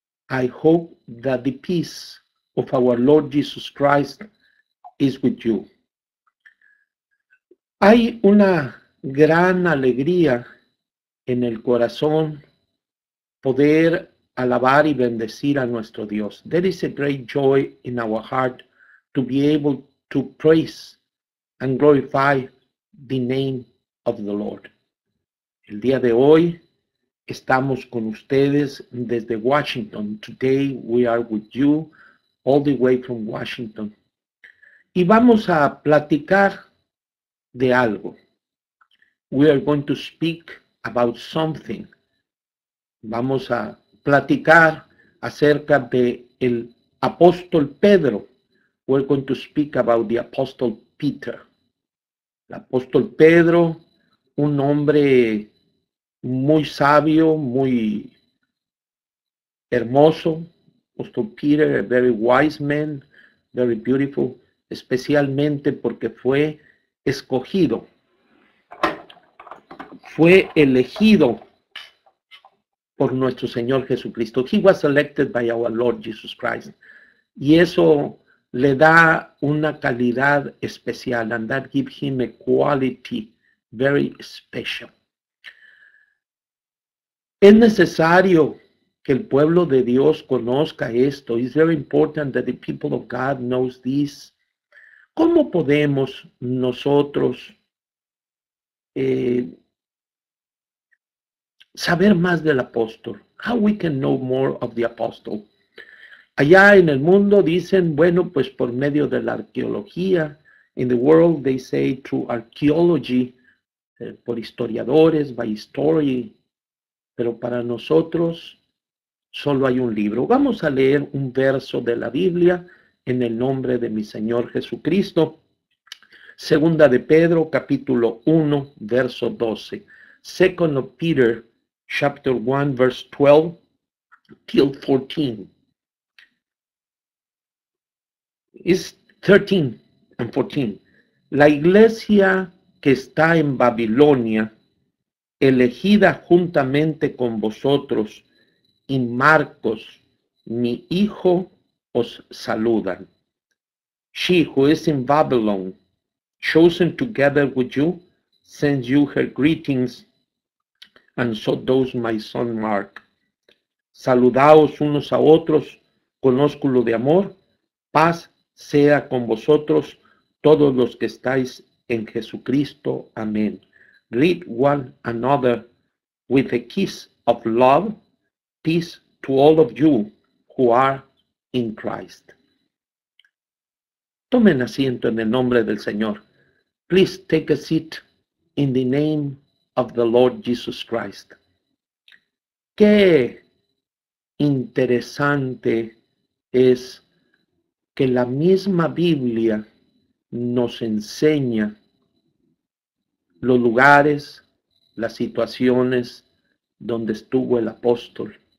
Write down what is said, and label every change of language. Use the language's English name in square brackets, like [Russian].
[English] I hope that the peace of our Lord Jesus Christ is with you. [Spanish] Hay una gran alegría en el corazón poder alabar y bendecir a nuestro Dios. [English] There is a great joy in our heart to be able to praise and glorify the name of the Lord. [Spanish] El día de hoy estamos con ustedes desde Washington. [English] Today we are with you all the way from Washington. [Spanish] Y vamos a platicar de algo. [English] We are going to speak about something. [Spanish] Vamos a platicar acerca de el apóstol Pedro. [English] We're going to speak about the apostle Peter. [Spanish] El apóstol Pedro, un hombre muy sabio, muy hermoso. [English] Apostle Peter, a very wise man, very beautiful, [Spanish] especialmente porque fue escogido, fue elegido por nuestro Señor Jesucristo. [English] He was elected by our Lord Jesus Christ. [Spanish] Y eso le da una calidad especial, [English] and that gives him a quality very special. [Spanish] Es necesario que el pueblo de Dios conozca esto. [English] It's very important that the people of God knows this. [Spanish] ¿Cómo podemos nosotros saber más del apóstol? [English] How we can know more of the apostle? [Spanish] Allá en el mundo dicen, bueno, pues por medio de la arqueología. [English] In the world they say through archaeology, [Spanish] por historiadores, [English] by history. [Spanish] Pero para nosotros solo hay un libro. Vamos a leer un verso de la Biblia en el nombre de mi Señor Jesucristo. Segunda de Pedro, capítulo 1, verso 12. [English] Second of Peter, chapter 1, verse 12 till 14. It's 13 and 14. [Spanish] La iglesia que está en Babilonia, elegida juntamente con vosotros, y Marcos, mi hijo, os saludan. [English] She who is in Babylon, chosen together with you, sends you her greetings, and so does my son Mark. [Spanish] Saludaos unos a otros con ósculo de amor. Paz sea con vosotros todos los que estáis en Jesucristo. Amén. [English] Greet one another with a kiss of love. Peace to all of you who are in Christ. [Spanish] Tomen asiento en el nombre del Señor. [English] Please take a seat in the name of the Lord Jesus Christ. [Spanish] Qué interesante es que la misma Biblia nos enseña los lugares, las situaciones donde estuvo el apóstol.